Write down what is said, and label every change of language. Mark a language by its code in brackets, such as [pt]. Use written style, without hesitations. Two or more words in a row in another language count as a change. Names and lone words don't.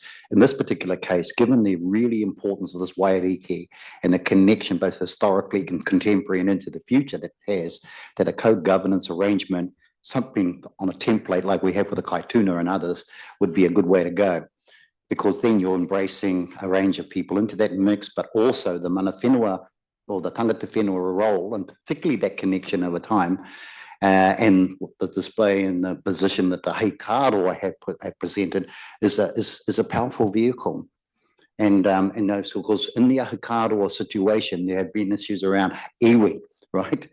[en] In this particular case, given the really importance of this Waiariki and the connection both historically and contemporary and into the future that has, that a co-governance arrangement, something on a template like we have with the Kaituna and others, would be a good way to go. Because then you're embracing a range of people into that mix, but also the [mi] mana whenua [en] or the [mi] tangata whenua [en] role, and particularly that connection over time, and the display and the position that the Hei Kāroa have presented is a powerful vehicle. And those, of course, in the Ahu Kāroa situation, there have been issues around iwi, right?